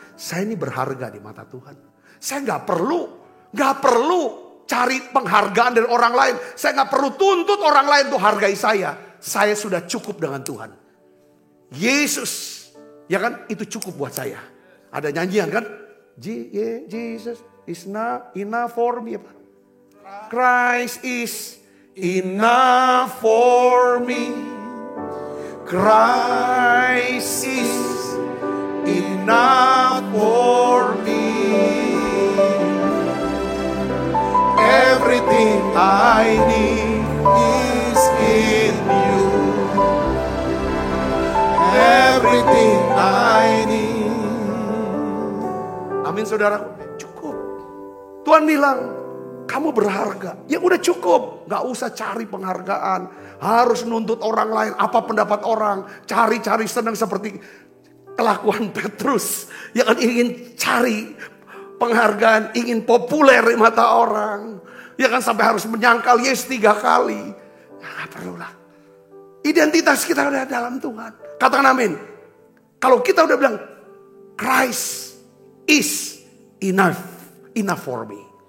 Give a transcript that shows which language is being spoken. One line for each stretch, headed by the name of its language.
Indonesian: Saya ini berharga di mata Tuhan. Saya gak perlu cari penghargaan dari orang lain. Saya gak perlu tuntut orang lain untuk hargai saya. Saya sudah cukup dengan Tuhan. Yesus, ya kan, itu cukup buat saya. Ada nyanyian kan?
English: Jesus is not enough for me. Christ is enough for me. Christ is enough for me. Everything I need is in you. Everything I need.
Indonesian: Amin saudara. Cukup. Tuhan bilang, kamu berharga. Ya udah cukup. Gak usah cari penghargaan. Harus nuntut orang lain. Apa pendapat orang. Cari-cari senang seperti kelakuan Petrus. Yang ingin cari penghargaan, ingin populer di mata orang. Ya kan, sampai harus menyangkal Yesus 3 kali. Gak perlulah. Identitas kita udah dalam Tuhan. Katakan amin. Kalau kita udah bilang,
English: Christ is enough for me.